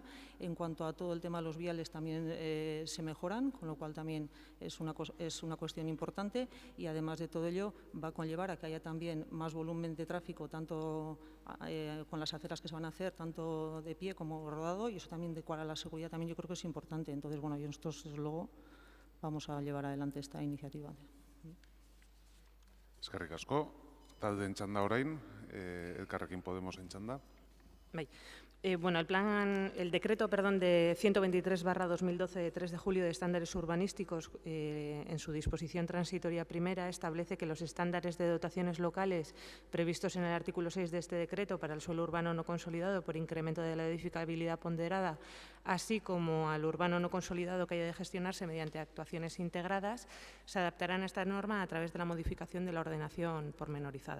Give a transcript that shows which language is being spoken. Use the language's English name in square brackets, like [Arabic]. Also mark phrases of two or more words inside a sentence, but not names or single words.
[Spanish] En cuanto a todo el tema de los viales, también se mejoran, con lo cual también es una cuestión importante, y además de todo ello va a conllevar a que haya también más volumen de tráfico, tanto con las aceras que se van a hacer, tanto de pie como rodado, y eso también de cara a la seguridad también yo creo que es importante. Entonces, bueno, nosotros desde luego vamos a llevar adelante esta iniciativa. [Basque] Eskerrik asko. Taldeen txanda orain, Elkarrekin Podemosen txanda. Bai. [Spanish] Bueno, el decreto de 123/2012 de 3 de julio de estándares urbanísticos, en su disposición transitoria primera, establece que los estándares de dotaciones locales previstos en el artículo 6 de este decreto para el suelo urbano no consolidado por incremento de la edificabilidad ponderada, así como al urbano no consolidado que haya de gestionarse mediante actuaciones integradas, se adaptarán a esta norma a través de la modificación de la ordenación pormenorizada.